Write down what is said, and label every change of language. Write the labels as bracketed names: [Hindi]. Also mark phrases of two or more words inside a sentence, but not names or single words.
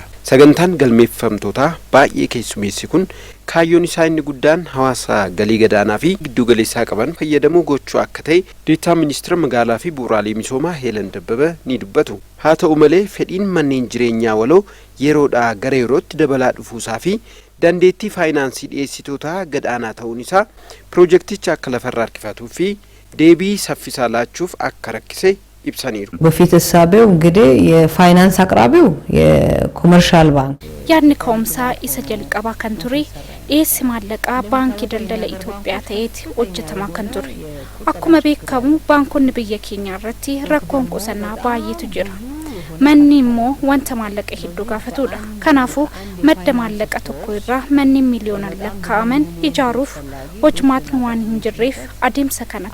[Oromo] Sagantaan galmeeffamtootaa baay'ee keessummeessi kun kaayyoon isaa inni guddaan hawaasa galii gadaanaa fi giddu galeessaa qaban fayyadamuu gochuu akka ta'e deetaa ministeera magaalaa fi bu'uuraalee misoomaa Helen Dabbabaa ni dubbatu. Haa ta'u malee fedhiin manneen jireenyaa waloo yeroodhaa gara yerootti dabalaa dhufuusaa fi dandeettii faayinaansii dhiyeessitootaa gadaanaa ta'uun isaa ፕሮጀክቲcha akka lafarraa harkifatuu fi deebii saffisaa laachuuf akka rakkise ibsaniiru. [Amharic] በፊት ሐሳቤው እንግዲህ የፋይናንስ አቅራቢው የኮመርሻል ባንክ [Oromo] ያኒ ኮምሳ isa jalqaba kan ture dhiyeessi maallaqaa baankii daldala Itoophiyaa ta'eeti hojjetamaa kan ture. Akkuma beekamu baankonni biyya keenya irratti rakkoon qusannaa baay'eetu jira. Manni immoo wanta maallaqa hedduu gaafatudha. Kanaafuu madda maallaqa tokko irraa manni miliyoonaan lakkaa'aman ijaaruuf hojmaatni waan hin jirreef adeemsa kana